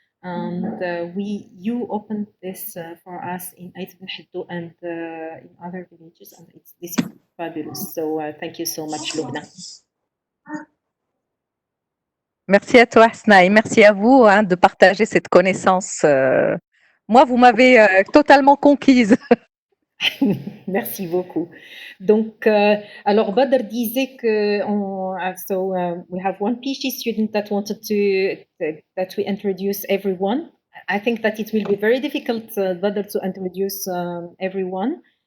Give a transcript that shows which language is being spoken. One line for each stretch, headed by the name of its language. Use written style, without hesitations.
English: And you opened this for us in Ait Ibn Hiddu and in other villages, and this is fabulous. So thank you so much, Lubna.
French: Merci à toi, Hasna, et merci à vous de partager cette connaissance. Moi, vous m'avez totalement conquise. Merci beaucoup. Donc, alors Badr disait que
English: we have one PhD student that wanted that we introduce everyone. I think that it will be very difficult, Badr, to introduce everyone.